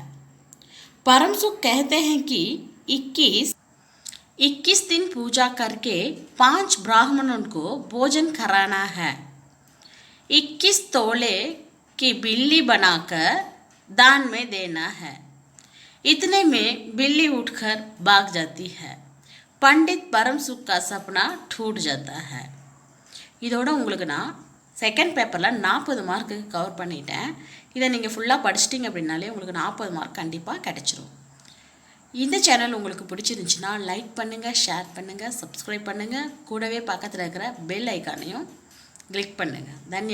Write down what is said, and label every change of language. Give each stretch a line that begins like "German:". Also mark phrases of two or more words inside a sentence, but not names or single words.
Hindi: परम सुख कहते हैं कि 21 दिन पूजा करके 5 ब्राह्मणों को भोजन कराना है। 21 तोले की बिल्ली बनाकर दान में देना है। इतने में बिल्ली उठकर भाग जाती है। पंडित परम सुख का सपना टूट जाता है।
Tamil: இதோட உங்களுக்கு நான் செகண்ட் பேப்பரில் 40 மார்க்கு கவர் பண்ணிட்டேன். இதை நீங்கள் ஃபுல்லாக படிச்சிட்டிங்க அப்படின்னாலே உங்களுக்கு 40 மார்க் கண்டிப்பாக கிடைச்சிரும். இந்த சேனல் உங்களுக்கு பிடிச்சிருந்துச்சுன்னா லைக் பண்ணுங்கள், ஷேர் பண்ணுங்கள், சப்ஸ்கிரைப் பண்ணுங்கள். கூடவே பக்கத்தில் இருக்கிற பெல் ஐக்கானையும் கிளிக் பண்ணுங்கள்.